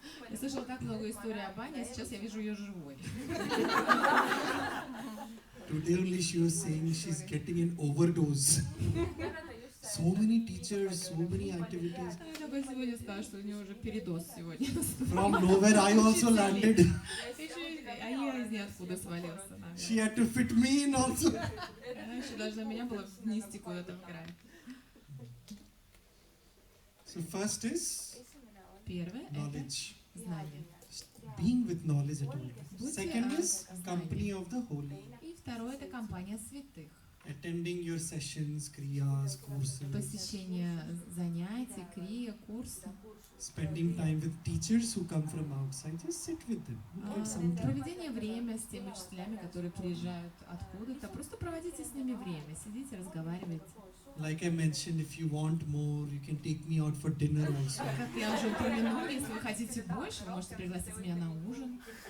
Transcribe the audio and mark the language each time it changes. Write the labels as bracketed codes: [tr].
[ru] Я слышала так много историй об Ане, а сейчас я вижу ее живой. [en] Today only she was saying she's getting an overdose. So many teachers, so many activities. [ru] Она только сегодня сказала, что у нее уже передоз сегодня. [en] From nowhere I also landed. [ru] А я из ниоткуда свалился. [en] She had to fit me in also. [ru] Она еще должна меня была внести куда-то в грань. [en] So first is [ru] Первое — это [en] knowledge. [ru] знание. [en] Being with knowledge at all. [ru] Будьте, [en] Second is [ru] знанием. [en] company of the holy. [ru] И второе — это компания святых. [en] Attending your sessions, kriyas, courses. [ru] Посещение занятий, крия, курса. [en] Spending time with teachers who come from outside. Just sit with them. Get some time. [ru] Проведение время с теми учителями, которые приезжают откуда-то. Просто проводите с ними время, сидите, разговаривайте. [en] Like I mentioned, if you want more, you can take me out for dinner also. [ru] Как я уже упомянула, если вы хотите больше, вы можете пригласить меня на ужин.